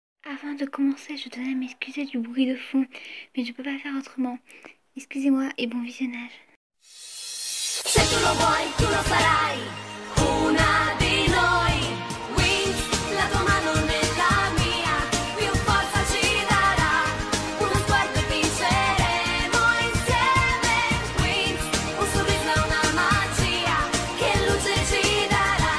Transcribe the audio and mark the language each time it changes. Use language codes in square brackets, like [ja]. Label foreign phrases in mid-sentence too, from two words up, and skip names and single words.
[fr] Avant de commencer, je tenais à m'excuser du bruit de fond, mais je peux pas faire autrement. Excusez-moi et bon visionnage. [it] Se tu lo vuoi, tu lo sarai, una di noi. Wings, la tua mano nella mia, più forza ci darà. Uno sguardo e vinceremo insieme. Wings, un sorriso e una magia, che luce ci darà.